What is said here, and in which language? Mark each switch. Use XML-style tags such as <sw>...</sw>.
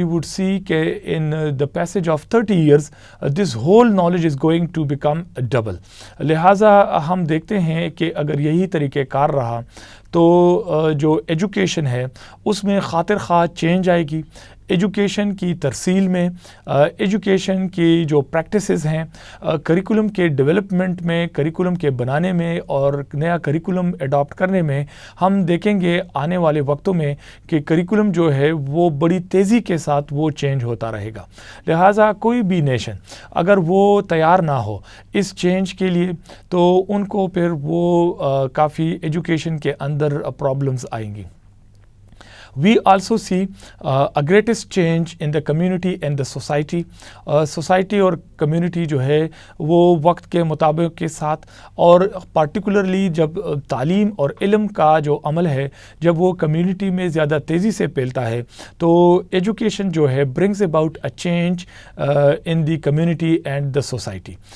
<en>we would see کہ in the passage of 30 years this whole knowledge is going to become double.</en> <ur>لہٰذا ہم دیکھتے ہیں کہ اگر یہی طریقہ کار رہا تو جو ایجوکیشن ہے اس میں خاطر خواہ چینج آئے گی. ایجوکیشن کی ترسیل میں، ایجوکیشن کی جو پریکٹسز ہیں، کریکولم کے ڈیولپمنٹ میں، کریکولم کے بنانے میں اور نیا کریکولم اڈاپٹ کرنے میں ہم دیکھیں گے آنے والے وقتوں میں کہ کریکولم جو ہے وہ بڑی تیزی کے ساتھ وہ چینج ہوتا رہے گا. لہٰذا کوئی بھی نیشن اگر وہ تیار نہ ہو اس چینج کے لیے تو ان کو پھر وہ کافی ایجوکیشن کے اندر پرابلمز آئیں گی.</ur> <en>We also see a greatest change in the community and the society.</en> <ur>Society اور کمیونٹی جو ہے وہ وقت کے مطابق کے ساتھ اور پارٹیکولرلی جب تعلیم اور علم کا جو عمل ہے جب وہ کمیونٹی میں زیادہ تیزی سے پھیلتا ہے تو ایجوکیشن جو ہے</ur> <en>brings about a change in the community and the society.</en>